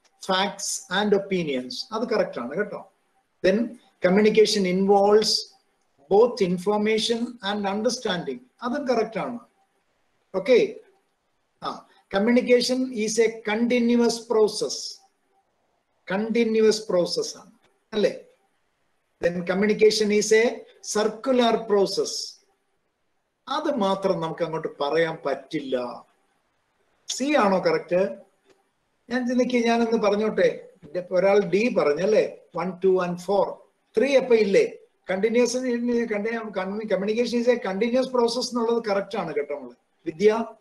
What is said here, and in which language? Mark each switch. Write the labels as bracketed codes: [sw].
[en] facts and opinions, [ml] അത് correct ആണ് കേട്ടോ. [en] then communication involves both information and understanding, [ml] അതും കറക്റ്റ് ആണ്. [en] Okay. Communication is a continuous process. [ml] Continuous process ആണ് അല്ലേ? [en] then communication is a circular process. [ml] അത് മാത്രം നമുക്ക് അങ്ങോട്ട് പറയാൻ പറ്റില്ല. സി ആണോ കറക്റ്റ്? ഞാനൊന്ന് പറഞ്ഞോട്ടെ. ഒരാൾ ഡി പറഞ്ഞല്ലേ, 1, 2 and 4. 3 അപ്പൊ ഇല്ലേ? [en] continuous communication is a continuous process [ml] എന്നുള്ളത് കറക്റ്റ് ആണ് കേട്ടോ നമ്മള് വിദ്യ.